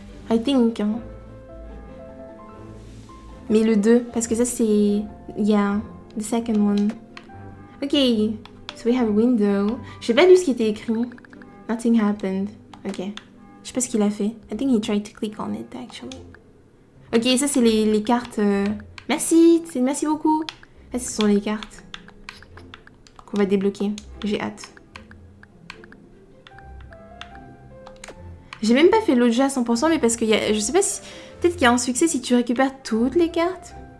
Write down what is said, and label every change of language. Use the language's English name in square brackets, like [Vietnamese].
[English] I think. Hein. [French] Mais le 2, parce que ça c'est... [English] Yeah, the second one. [French] Ok, [English] so we have a window. [French] J'ai pas lu ce qui était écrit. [English] Nothing happened. [French] Ok. Je sais pas ce qu'il a fait. [English] I think he tried to click on it, actually. [French] Ok, ça c'est les cartes. Merci beaucoup. Là, ce sont les cartes qu'on va débloquer. J'ai hâte. J'ai même pas fait l'autre jeu à 100%, mais parce que je sais pas si... Peut-être qu'il y a un succès si tu récupères toutes les cartes.